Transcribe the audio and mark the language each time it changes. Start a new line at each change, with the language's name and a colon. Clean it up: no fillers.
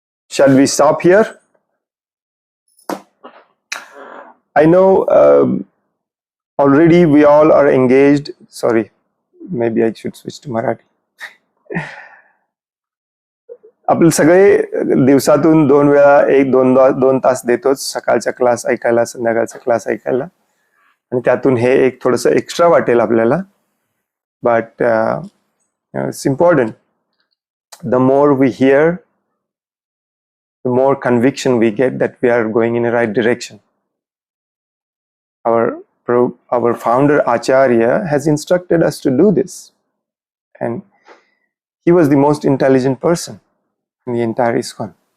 English: Shall we stop here? I know already we all are engaged. Sorry, maybe I should switch to Marathi.
Marathi: आपण सगळे दिवसातून 2 वेळा 1-2 तास देतोच, सकाळचा क्लास ऐकायला, संध्याकाळचा क्लास ऐकायला, आणि त्यातून हे एक थोडंसं एक्स्ट्रा वाटेल आपल्याला.
English: But it's important. The more we hear, the more conviction we get that we are going in the right direction. Our founder Acharya has instructed us to do this, and he was the most intelligent person in the entire ISKCON.